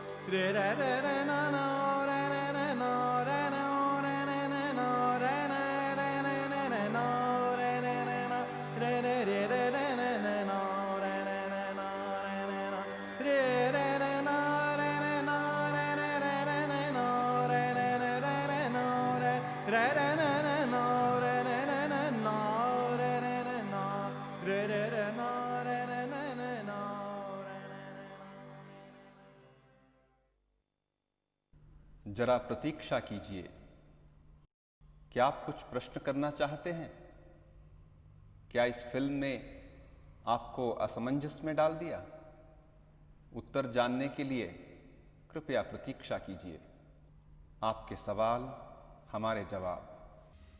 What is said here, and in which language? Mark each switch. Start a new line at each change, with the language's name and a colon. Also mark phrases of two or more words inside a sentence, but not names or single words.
Hindi: रे रे रे रे ना ना रे रे रे ना रे ना रे रे रे ना रे रे रे रे रे रे ना रे रे रे ना रे रे रे रे रे रे रे ना रे रे रे ना रे रे ना रे रे रे ना रे रे ना रे रे रे रे रे ना रे रे रे रे रे ना रे रे रे रे रे ना रे रे रे रे ना रे रे रे ना रे रे रे ना रे रे रे रे ना रे रे रे ना। जरा प्रतीक्षा कीजिए। क्या आप कुछ प्रश्न करना चाहते हैं? क्या इस फिल्म ने आपको असमंजस में डाल दिया? उत्तर जानने के लिए कृपया प्रतीक्षा कीजिए। आपके सवाल, हमारे जवाब।